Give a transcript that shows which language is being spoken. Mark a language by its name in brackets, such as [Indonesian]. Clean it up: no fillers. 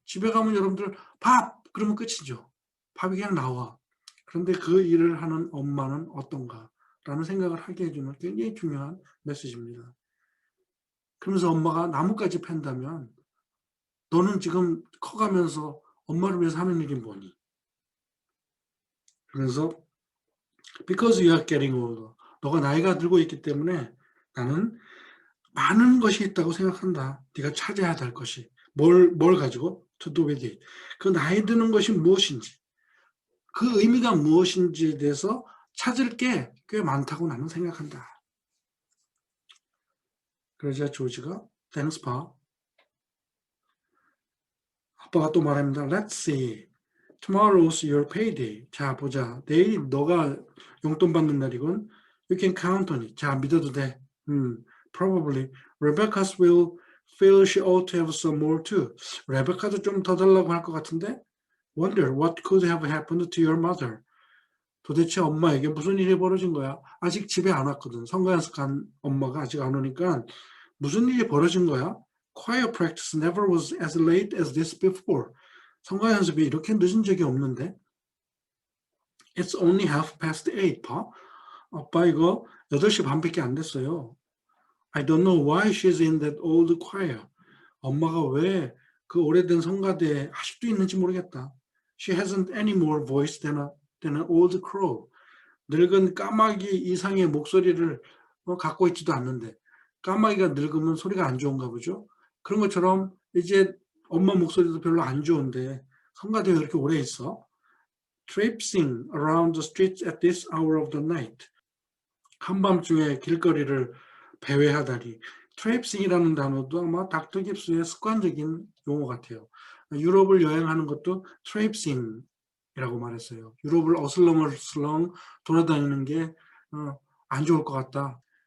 [Korean] 집에 가면 여러분들 밥 그러면 끝이죠. 밥이 그냥 나와. 그런데 그 일을 하는 엄마는 어떤가 라는 생각을 하게 해주는 굉장히 중요한 메시지입니다. 그러면서 엄마가 나뭇가지 팬다면 너는 지금 커가면서 엄마를 위해서 하는 일이 뭐니? 그래서 [English] because you are getting older. [Korean] 너가 나이가 들고 있기 때문에 나는 많은 것이 있다고 생각한다. 네가 찾아야 될 것이. 뭘 가지고? [English] To do with it. [Korean] 그 나이 드는 것이 무엇인지, 그 의미가 무엇인지에 대해서 찾을 게 꽤 많다고 나는 생각한다. 그러자 조지가 [English] Thanks, Pa. [Korean] 아빠가 또 말합니다. [English] Let's see. Tomorrow's your payday. [Korean] 자, 보자. 내일 너가 용돈 받는 날이군. [English] You can count on it. [Korean] 자, 믿어도 돼. [English] Probably. Rebecca will feel she ought to have some more too. [Korean] 레베카도 좀 더 달라고 할 것 같은데? [English] Wonder what could have happened to your mother. [Korean] 도대체 엄마에게 무슨 일이 벌어진 거야? 아직 집에 안 왔거든. 성가연습 간 엄마가 아직 안 오니까 무슨 일이 벌어진 거야? [English] Choir practice never was as late as this before. [Korean] 성가 연습이 이렇게 늦은 적이 없는데. [English] It's only 8:30, Pa. [Korean] 아빠 이거 8시 반밖에 안 됐어요. [English] I don't know why she's in that old choir. [Korean] 엄마가 왜 그 오래된 성가대에 아직도 있는지 모르겠다. [English] She hasn't any more voice than an old crow. [Korean] 늙은 까마귀 이상의 목소리를 갖고 있지도 않는데 까마귀가 늙으면 소리가 안 좋은가 보죠. 그런 것처럼 이제 엄마 목소리도 별로 안 좋은데 성가대에 왜 이렇게 오래 있어? [English] Traipsing around the streets at this hour of the night. [Korean] 한밤중에 길거리를 배회하다니. 트레이싱이라는 단어도 아마 닥터 깁스의 습관적인 용어 같아요. 유럽을 여행하는 것도 트레이싱이라고 말했어요. 유럽을 어슬렁어슬렁 돌아다니는 게 안 좋을 것 같다.